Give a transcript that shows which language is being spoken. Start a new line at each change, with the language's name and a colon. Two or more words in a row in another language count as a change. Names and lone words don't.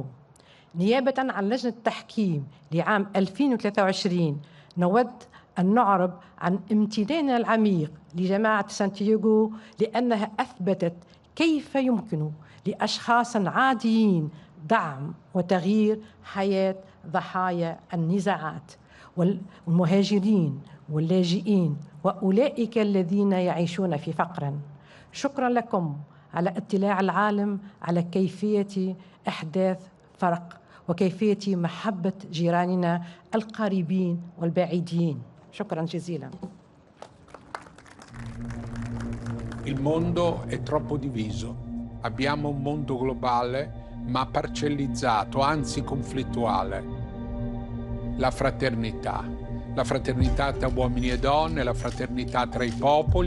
Arabic: نيابة عن لجنة التحكيم لعام 2023 نود أن نعرب عن امتناننا العميق لجماعة سانتياغو لأنها أثبتت كيف يمكن لأشخاص عاديين دعم وتغيير حياة ضحايا النزاعات والمهاجرين واللاجئين وأولئك الذين يعيشون في فقر. شكرا لكم على اطلاع العالم على كيفية إحداث فرق وكيفية محبة جيراننا القريبين والبعيدين. شكرا جزيلا.
Italian: Il mondo è troppo diviso. Abbiamo un mondo globale ma parcellizzato, anzi conflittuale. La fraternità tra uomini e donne, la fraternità tra i popoli.